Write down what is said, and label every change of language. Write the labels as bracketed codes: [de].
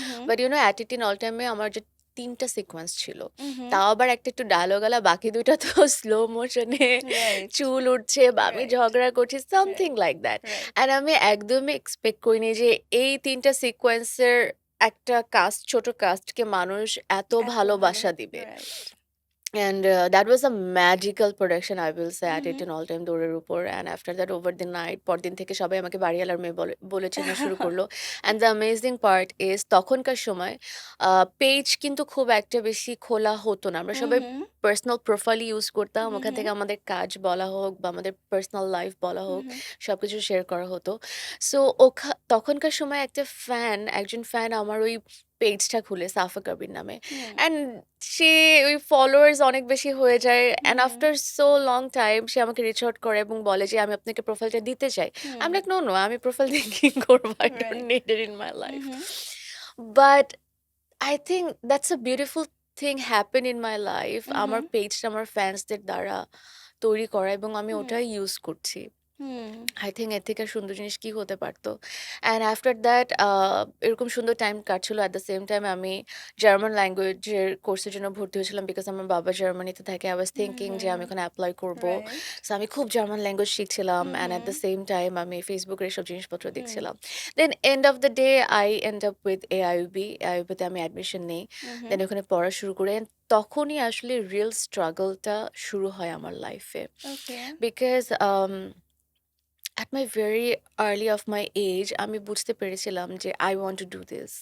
[en] but you know [bn] at 18 all টাইমে আমার যে 3টা সিকোয়েন্স ছিল, তাও আবার একটা একটু ডায়লগ আলা, বাকি 2টা তো স্লো মোশনে [en] Right. [bn] চুল উঠছে বা আমি [en] Right. [bn] ঝগড়া করছি, [en] Something like that. Right. [bn] And আমি একদমই এক্সপেক্ট করিনি যে এই 3টা সিকোয়েন্সের একটা কাস্ট, ছোট কাস্টকে মানুষ এত ভালোবাসা দিবে। [en] Right. And that was a magical production, I will say, at 18 all time দৌড়ের উপর। And after that, over the night, [bn] পরদিন থেকে সবাই আমাকে বাড়িওয়ালার মেয়ে বলে চেনা শুরু করলো। And the amazing part is, তখনকার সময় পেজ কিন্তু খুব একটা বেশি খোলা হতো না, আমরা সবাই পার্সোনাল প্রোফাইল ইউজ করতাম, ওখান থেকে আমাদের কাজ বলা হোক বা আমাদের পার্সোনাল লাইফ বলা হোক, সবকিছু শেয়ার করা হতো। সো তখনকার সময় একজন ফ্যান আমার ওই পেজটা খুলে, সাফা কবির নামে, অ্যান্ড সে ওই ফলোয়ার্স অনেক বেশি হয়ে যায়। And after so long time সে আমাকে রিচ আউট করে এবং বলে যে আমি আপনাকে প্রোফাইলটা দিতে চাই। আমি লাইক নো, আমি প্রোফাইল দিয়ে কি করবো, [en] I don't need it in my life. But I think that's a beautiful thing happen in my life. [bn] আমার হুম, পেজটা আমার ফ্যান্সদের দ্বারা তৈরি করা এবং আমি হুম, ওটাই ইউজ করছি। হুম, আই থিংক এর থেকে আর সুন্দর জিনিস কি হতে পারতো? [en] and after that [bn] এরকম সুন্দর টাইম কাটছিল। এট দ্য সেম টাইম আমি জার্মান ল্যাঙ্গুয়েজের কোর্সের জন্য ভর্তি হয়েছিলাম বিকজ আমার বাবা জার্মানিতে থাকে। [en] I was hmm, thinking যে হুম, [bn] আমি ওখানে এপ্লাই করব। [en] Right. [bn] সো আমি খুব German language শিখছিলাম hmm, [en] and at hmm, [bn] the same time আমি ফেসবুকের এসব জিনিসপত্র হুম, দেখছিলাম। [en] Then end of the day I end up with AIUB. [bn] এআইইউবিতে আমি অ্যাডমিশন নেই। হুম, হুম, দেন ওখানে পড়া শুরু করে and তখনই আসলে রিয়েল স্ট্রাগলটা শুরু হয় আমার লাইফে। [en] Okay. Because at my very early of my age [bn] আমি বুঝতে পেরেছিলাম যে [en] I want to do this.